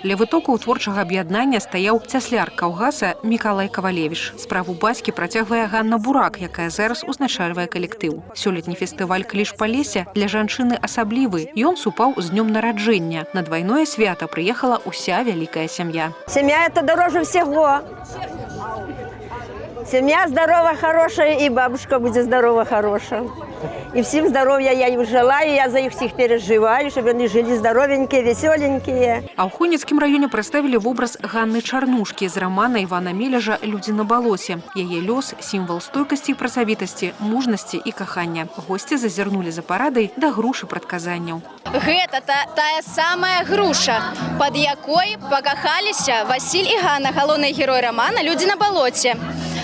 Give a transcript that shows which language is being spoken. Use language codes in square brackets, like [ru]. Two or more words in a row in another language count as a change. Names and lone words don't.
[be] Ля вытокаў творчага аб'яднання стаяў цясляр Каўгаса Мікалай Кавалевіч. Справу бацькі працягвае Ганна Бурак, якая зараз узначальвае калектыў. Сёлетні фестываль «Кліч Полесся» для жанчыны асаблівы. Ён супаў з днём нараджэння. На двайное свята прыехала ўся вялікая сям'я. [ru] Семья – это дороже всего. Семья здоровая, хорошая, и бабушка будет здорова, хорошая. И всем здоровья я им желаю, я за их всех переживаю, чтобы они жили здоровенькие, веселенькие. [be] А ў Хмельніцкім раёне прадставілі вобраз Ганны Чарнушкі з рамана Івана Мележа «Людзі на балоце». Яе лёс – сімвал стойкасці і працавітасці, мужнасці і кахання. Госці зазірнулі за парадай да грушы прадказанняў. Гэта тая самая груша, пад якой пакахаліся Васіль і Ганна, галоўны герой рамана «Людзі на балоце».